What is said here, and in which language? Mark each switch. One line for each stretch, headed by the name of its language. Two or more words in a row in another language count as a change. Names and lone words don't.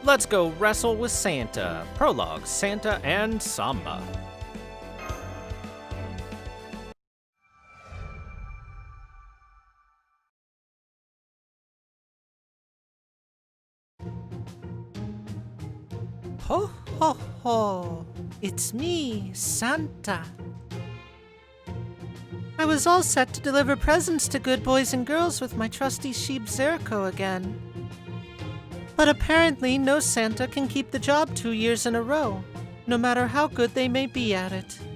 English: let's go wrestle with Santa. Prologue, Santa and Samba. Ho, ho, ho! It's me, Santa. I was all set to deliver presents to good boys and girls with my trusty sheep Zerko again. But apparently no Santa can keep the job 2 years in a row, no matter how good they may be at it.